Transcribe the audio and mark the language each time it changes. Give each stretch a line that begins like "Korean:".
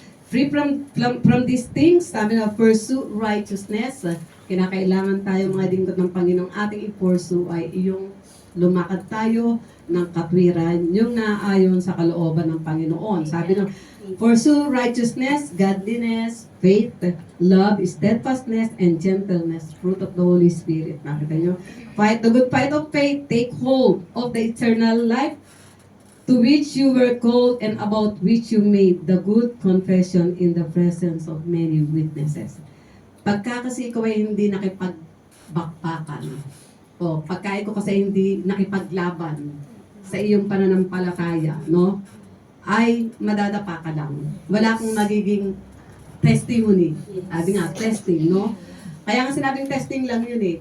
English: Free from these things,
Filipino: sabi na,
English: pursue righteousness.
Filipino: Kinakailangan tayo mga lingkod ng Panginoong ating i-pursue ay yung lumakad tayo ng katwiran, yung naayon sa kalooban ng Panginoon. Sabi ng,
English: pursue righteousness, godliness, faith, love, steadfastness, and gentleness, fruit of the Holy Spirit.
Filipino: Nakita nyo?
English: Fight the good fight of faith, take hold of the eternal life to which you were called and about which you made the good confession in the presence of many witnesses.
Filipino: Pagka kasi ikaw ay hindi nakipagbakbakan, o pagka ikaw kasi hindi nakipaglaban sa iyong pananampalataya, no? Ay madadapa ka lang. Wala kang magiging testimony. Sabi nga, testing, no? Kaya nga sinabing testing lang yun eh.